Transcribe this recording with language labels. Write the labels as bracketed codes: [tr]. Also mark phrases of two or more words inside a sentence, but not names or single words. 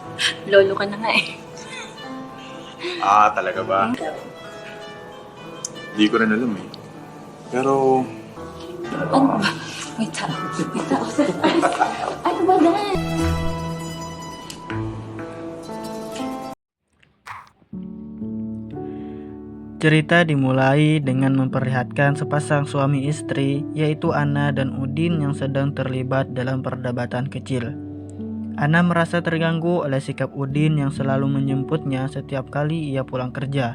[tl] Lolo ka na nga eh. Talaga ba? Hindi ko rin alam eh. Pero, Ano ba? Wait ha. Wait ha. Ano ba yan? [id] Cerita dimulai dengan memperlihatkan sepasang suami istri, yaitu Anna dan Udin yang sedang terlibat dalam perdebatan kecil. Anna merasa terganggu oleh sikap Udin yang selalu menjemputnya setiap kali ia pulang kerja.